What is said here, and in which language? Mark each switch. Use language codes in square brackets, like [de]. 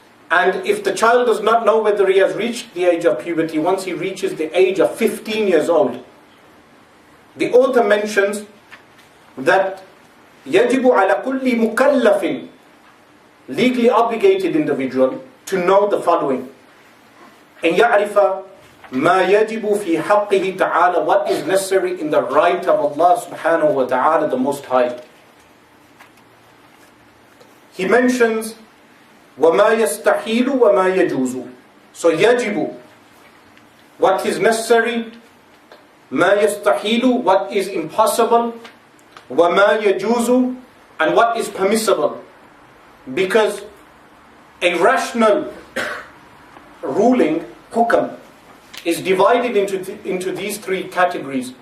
[en] And if the child does not know whether he has reached the age of puberty, once he reaches the age of 15 years old, the author mentions that [ar] يَجِبُ عَلَى كُلِّ مُكَلَّفٍ, [en] legally obligated individual, to know the following. [ar] أَنْ يَعْرِفَ مَا يَجِبُ فِي حَقِّهِ تَعَالَى, [en] what is necessary in the right of Allah subhanahu wa ta'ala, the Most High. He mentions [ar] وَمَا يَسْتَحِيلُ وَمَا يَجُوزُ. [en] So يَجِبُ, what is necessary, [ar] مَا يَسْتَحِيلُ, [en] what is impossible, [ar] وَمَا يَجُوزُ, [en] and what is permissible. Because a rational ruling, hukam, is divided into these three categories.